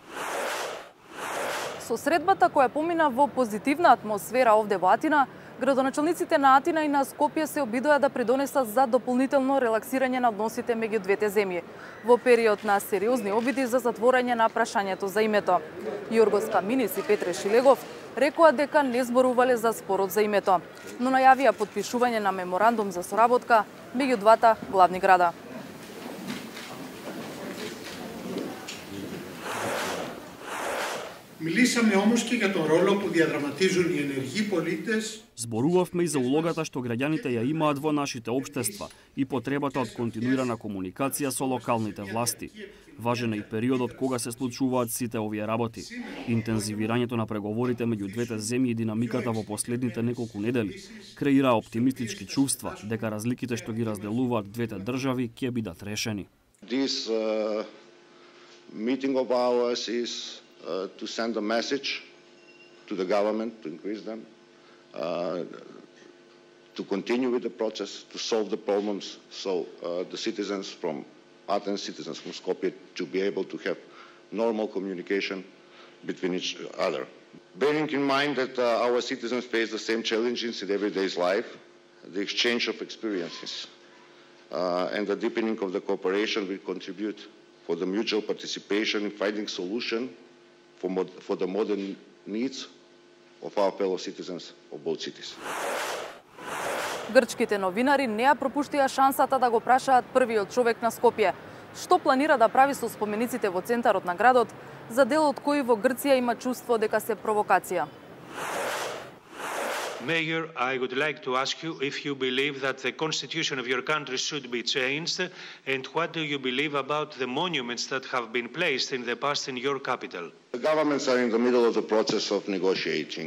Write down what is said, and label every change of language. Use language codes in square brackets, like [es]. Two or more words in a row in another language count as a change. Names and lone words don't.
[mk] Со средбата која помина во позитивна атмосфера овде во Атина, градоначалниците на Атина и на Скопје се обидоа да придонесат за дополнително релаксирање на односите меѓу двете земји во период на сериозни обиди за затворање на прашањето за името. Јоргос Каминис и Петре Шилегов рекоа дека не зборувале за спорот за името, но најавија потпишување на меморандум за соработка меѓу двата главни града. [el] Μιλήσαμε όμως και για τον ρόλο που διαδραματίζουν οι ενεργοί πολίτες. [mk] Зборувавме и за улогата што граѓаните ја имаат во нашите општества и потребата од континуирана комуникација со локалните власти. Важен е и периодот кога се случуваат сите овие работи. Интензивирањето на преговорите меѓу двете земји и динамиката во последните неколку недели креира оптимистички чувства дека разликите што ги разделуваат двете држави ќе бидат решени. [en] This meeting of ours is to send a message to the government to increase them, to continue with the process, to solve the problems, so the citizens from Athens, citizens from Skopje, to be able to have normal communication between each other. Bearing in mind that our citizens face the same challenges in everyday life, the exchange of experiences and the deepening of the cooperation will contribute for the mutual participation in finding solution for the modern needs of our fellow citizens of both cities. [mk] Грчките новинари не ја пропуштија шансата да го прашаат првиот човек на Скопје што планира да прави со спомениците во центарот на градот, за дел од кои во Грција има чувство дека се провокација. [en] Mayor, I would like to ask you if you believe that the constitution of your country should be changed, and what do you believe about the monuments that have been placed in the past in your capital? The governments are in the middle of the process of negotiating.